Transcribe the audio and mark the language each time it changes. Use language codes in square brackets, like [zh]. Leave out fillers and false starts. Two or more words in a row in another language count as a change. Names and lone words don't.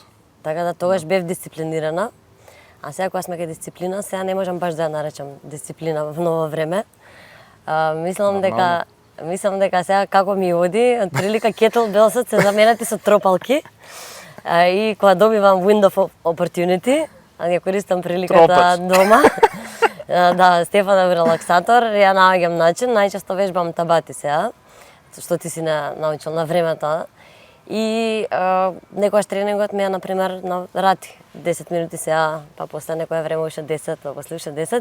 [mk] Така да тогаш бев дисциплинирана. А сега кога сме кај дисциплина, сега не можам баш да ја наречам дисциплина во ново време. Мислам дека сега како ми оди, од прилика кеттлбелсот се заменати со тропалки. И кога добивам [en] window of opportunity, [mk] ја користам приликата дома. Да, Стефанов релаксатор, ја наоѓам начин, најчесто вежбам табати сега, што ти си научил на времето. И некојаш тренингот ми е, например, на рати. 10 минути сега, па после некое време уште 10, па после уште 10.